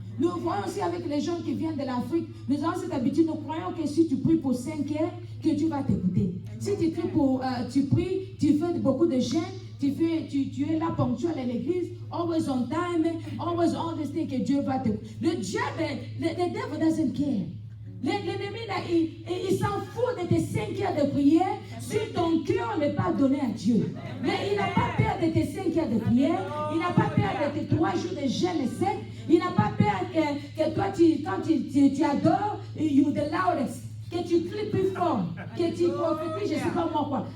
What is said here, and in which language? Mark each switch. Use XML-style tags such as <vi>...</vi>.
<fr>Nous voyons aussi avec les gens qui viennent de l'Afrique, nous avons cette habitude, nous croyons que si tu pries pour 5 heures, que Dieu va t'écouter. Si tu pries, tu fais beaucoup de jeûnes, tu es là ponctuel à l'église, always on time, always all this thing, que Dieu va t'écouter.</fr> <en>Le diable, the devil doesn't care.</en> <fr>L'ennemi, là, il s'en fout de tes 5 heures de prière si ton cœur n'est pas donné à Dieu. Mais il n'a pas peur de tes 5 heures de prière, il n'a pas peur de tes 3 jours de jeûne sec, il n'a pas peur que toi, quand tu adores, you the loudest, que tu cries plus fort, que tu prophétises, je ne sais pas moi quoi.</fr>